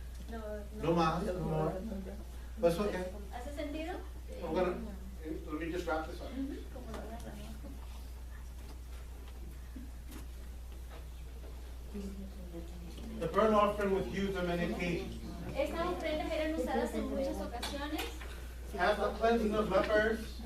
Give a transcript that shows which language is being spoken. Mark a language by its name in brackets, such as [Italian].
[English] No, [Spanish] no más, [English] no more. But it's okay. [Spanish] ¿Hace sentido? [English] I'm gonna, let me just wrap this up. [Spanish] Ujú, como lo agarra, ¿no? [English] The burnt offering was used on many occasions. [Spanish] Estas ofrendas eran usadas en muchas ocasiones. [English] After cleansing of lepers,